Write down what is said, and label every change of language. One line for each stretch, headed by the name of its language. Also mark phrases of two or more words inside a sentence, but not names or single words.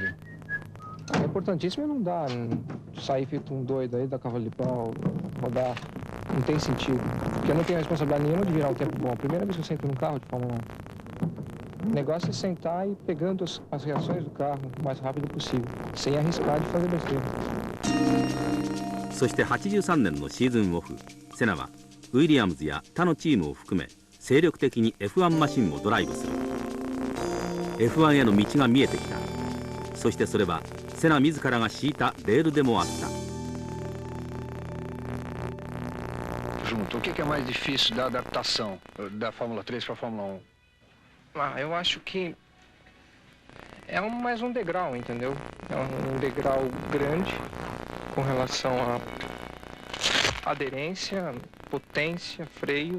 Portuguese: É importantíssimo não dar, sair feito um doido aí, dar cavalo de pau, rodar, não tem sentido. Porque eu não tenho responsabilidade nenhuma de virar um tempo bom. A primeira vez que eu sento num carro de Fórmula 1. O negócio é sentar e ir pegando as reações do carro o mais rápido possível, sem arriscar de fazer besteira.
Japanese: そして83年のシーズンオフ、セナはウィリアムズや他のチームを含め精力的に F1 マシンをドライブする。 F1 への道が見えてきた。そしてそれはセナ自らが敷いたレールでもあった。
Portuguese: Junto, o que é mais difícil da adaptação da Fórmula 3 para a Fórmula 1? Eu acho que é mais um degrau, entendeu? É um degrau grande com relação a aderência, potência, freios.